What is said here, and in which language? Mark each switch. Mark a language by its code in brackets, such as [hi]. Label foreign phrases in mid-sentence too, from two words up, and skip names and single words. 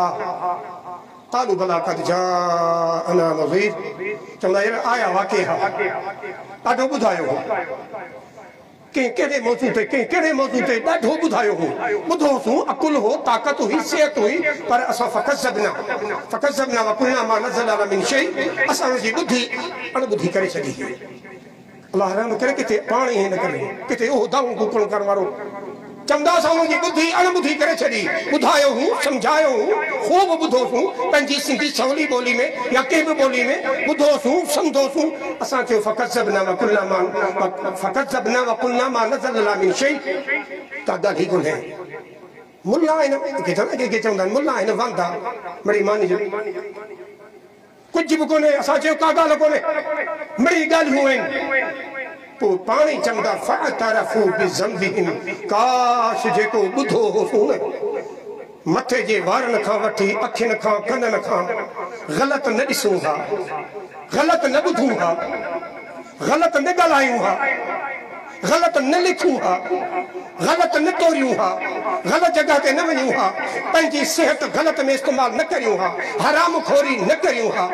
[ar] قالوا بلى قد جاءنا نذير, [sd] चवंदा यार आया वाक़ई हा, ॾाढो ॿुधायो हो। कंहिं कहिड़े मौज़ू ते, कंहिं कहिड़े मौज़ू ते ॾाढो ॿुधायो हो। ॿुधोसीं, अकुल हो, ताक़त हुई, सिहत हुई, पर असां [ar] فكذبنا وقلنا ما نزل من شيء, [sd] असां जी ॿुधी अणॿुधी करे छॾी। अल्लाह रहम करे, किथे पाण ई न करे, किथे उहो दाऊं कुकड़ करण वारो चवंदा असां हुनजी ॿुधी अणॿुधी करे छॾी। ॿुधायो हूं, सम्झायो हूं, ख़ूब ॿुधोसीं, पंहिंजी सिंधी सवली ॿोली में या कंहिं बि ॿोली में ॿुधोसीं, सम्झोसीं। اسان چيو [ar] فكذبنا وقلنا ما نزل من شيء, [sd] का ॻाल्हि ई कोन्हे। मुल्ला आहिनि, कंहिंखे चवंदा आहिनि मुल्ला आहिनि, वांदा मिड़ी मानी जो कुझु बि कोन्हे। असां चयो का ॻाल्हि कोन्हे, मिड़ी ॻाल्हियूं आहिनि। पोइ पाण ई चवंदा [ar] فاعترفوا بذنبهم, [sd] काश जेको ॿुधो होसूं न, मथे जे वारनि खां वठी अखियुनि खां कननि खां ग़लति न ॾिसूं हा, ग़लति न ॿुधूं हा, ग़लति न ॻाल्हायूं हा, ग़लति न लिखूं हा, ग़लति न तोरियूं हा, ग़लति जॻह ते न वञूं हा, पंहिंजी सिहत ग़लति में इस्तेमालु न करियूं हा, हराम खोरी न करियूं हा।